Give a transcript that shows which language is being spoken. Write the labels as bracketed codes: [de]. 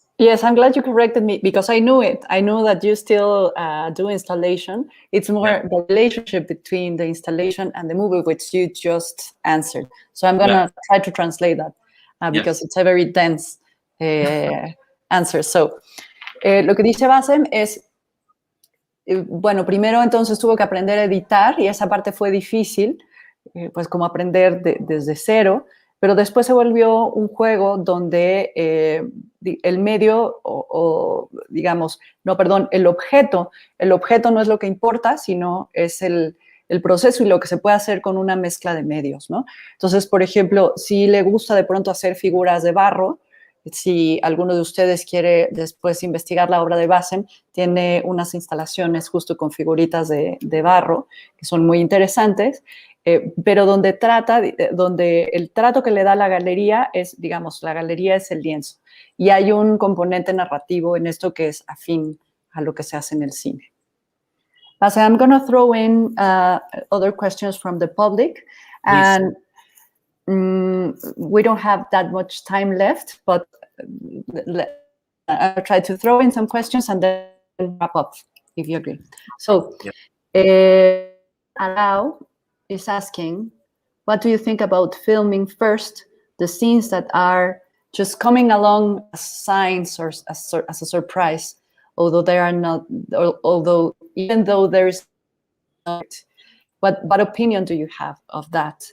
[en] Yes, I'm glad you corrected me, because I knew it. I knew that you still do installation. It's more the relationship between the installation and the movie, which you just answered. So I'm going to try to translate that because it's a very dense answer. [es] So, lo que dice Bassem es, bueno, primero entonces tuvo que aprender a editar, y esa parte fue difícil, pues como aprender desde cero. Pero después se volvió un juego donde el medio el objeto no es lo que importa, sino es el proceso y lo que se puede hacer con una mezcla de medios, ¿no? Entonces, por ejemplo, si le gusta de pronto hacer figuras de barro, si alguno de ustedes quiere después investigar la obra de Bassem, tiene unas instalaciones justo con figuritas de barro que son muy interesantes. Pero donde el trato que le da la galería es, digamos, la galería es el lienzo. Y hay un componente narrativo en esto que es afín a lo que se hace en el cine. [en] So I'm going to throw in other questions from the public. And we don't have that much time left, but I'll try to throw in some questions and then wrap up, if you agree. So, Allow is asking, what do you think about filming first the scenes that are just coming along as signs or as a surprise, although they are not, even though there is not, what opinion do you have of that?